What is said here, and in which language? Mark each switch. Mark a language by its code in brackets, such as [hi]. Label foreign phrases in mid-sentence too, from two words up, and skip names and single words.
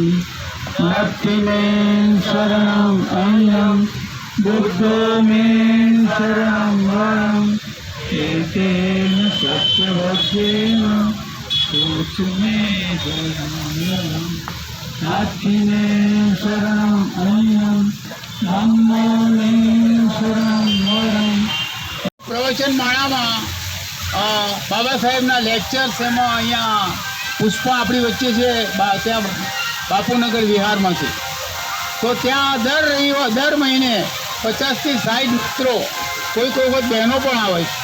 [pi] नत्ति मे शरणं अन्यं बुद्धो मे शरणं वरम् एतेन सत्यवचेन सूक्ष्मे धर्मम् नास्तिने शरणं अन्यं धम्मो मे शरणं वरम्। [gu] પ્રવચન માળામાં બાબા સાહેબના લેક્ચર્સ એમાં અહીંયા પુષ્પા આપણી વચ્ચે છે ત્યાં બાપુનગર વિહારમાંથી, તો ત્યાં દર મહિને 50 થી 60 મિત્રો, કોઈ વખત બહેનો પણ આવે છે।